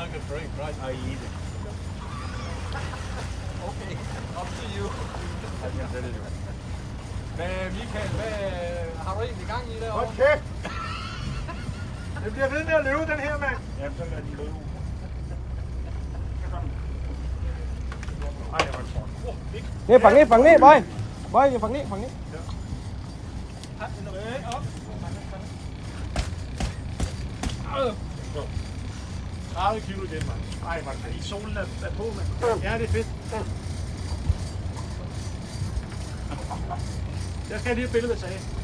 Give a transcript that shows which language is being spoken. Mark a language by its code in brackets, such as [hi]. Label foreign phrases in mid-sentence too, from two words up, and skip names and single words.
[en] drink, right? I eat it. Okay, up to you. I can tell you. [da] Men Michael, hvad har du egentlig gang i derovre? Hold kæft! Det bliver ved med at løbe, den her, mand. Jamen, så lad den løbe. Ej, hvor er det. [th] นี่ฝั่งนี้บอยอยู่ฝั่งนี้ [da] 30 kilo igen, mand. Ej, hvor er det. Solen er på, mand. Ja, det er fedt. Jeg skal lige have billedet af sagen.